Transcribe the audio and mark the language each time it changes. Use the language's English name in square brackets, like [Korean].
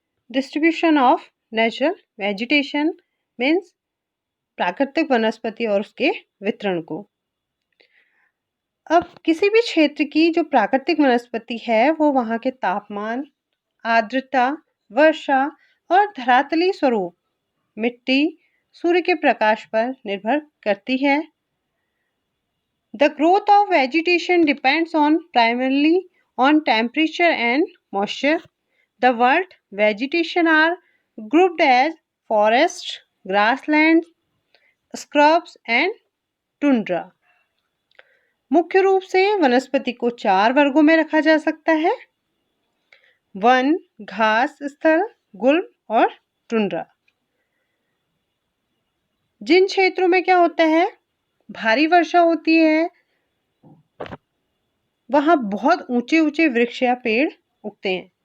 [Hindi] Distribution of natural vegetation means प्राकृतिक वनस्पति और उसके वितरण को। अब किसी भी क्षेत्र की जो प्राकृतिक वनस्पति है वो वहाँ के तापमान, आर्द्रता, वर्षा और धरातली स्वरूप, मिट्टी, सूर्य के प्रकाश पर निर्भर करती है। [English] The growth of vegetation depends on primarily on temperature and moisture. The world vegetation are grouped as forests, grasslands, scrubs and tundra. [Hindi] मुख्य रूप से वनस्पति को 4 वर्गों में रखा जा सकता है: वन, घास स्थल, गुल्म और टुंड्रा। जिन क्षेत्रों में क्या होता है, भारी वर्षा होती है, वहां बहुत ऊंचे ऊंचे वृक्ष या पेड़ उगते हैं।